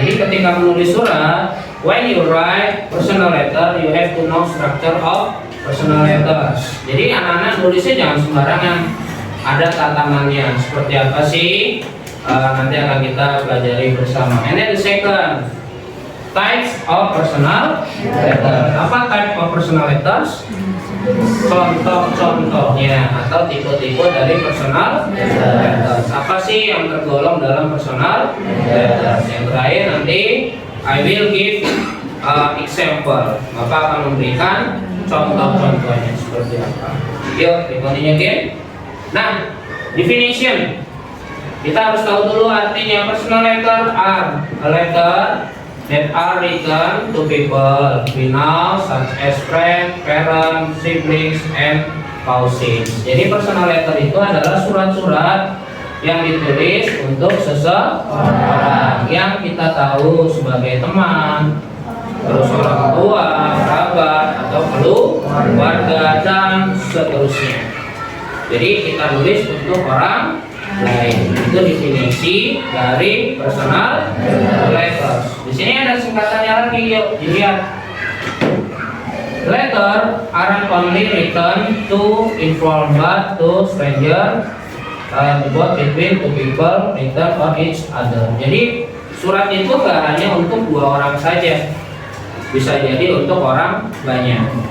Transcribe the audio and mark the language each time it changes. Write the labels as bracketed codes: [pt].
[id] Jadi ketika menulis surat, [en] when you write personal letter, you have to know structure of personal letters. [id] Jadi anak-anak nulisnya jangan sembarangan. Ada tatanannya. Seperti apa sih? Nanti akan kita pelajari bersama. [en] And then the second types of personal letters. Apa type of personal letters? [id] Contoh-contohnya atau tipe-tipe dari personal letters. Apa sih yang tergolong dalam personal letters? Yang terakhir nanti [en] I will give example. [id] Bapak akan memberikan contoh-contohnya seperti apa. [en] Yuk, continue again. Nah, definition. [id] Kita harus tahu dulu artinya. [en] Personal letter are a letter that are written to people we know such as friends, parents, siblings, and spouses. [id] Jadi personal letter itu adalah surat-surat yang ditulis untuk seseorang yang kita tahu sebagai teman, terus orang tua, kerabat, atau keluarga, dan seterusnya. Jadi kita tulis untuk orang lain. Itu definisi dari personal letters. Di sini ada singkatannya lagi, yuk dilihat. [en] Letter aren't only written to inform but to stranger, both between two people, written for each other. [id] Jadi surat itu gak hanya untuk dua orang saja, bisa jadi untuk orang banyak.